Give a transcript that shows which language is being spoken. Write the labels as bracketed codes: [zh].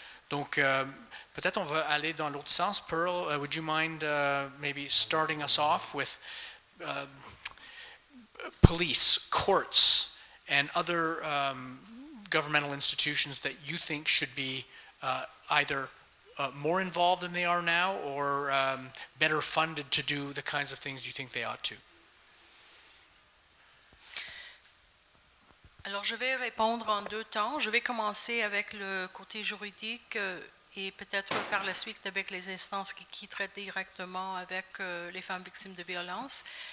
[fr] Donc, peut-être on va aller dans l'autre sens. [en] Pearl, would you mind maybe starting us off with police, courts, and other governmental institutions that you think should be either more involved than they are now or better funded to do the kinds of things you think they ought to? [fr] Alors, je vais répondre en deux temps. Je vais commencer avec le côté juridique et peut-être par la suite avec les instances qui traitent directement avec les femmes victimes de violences.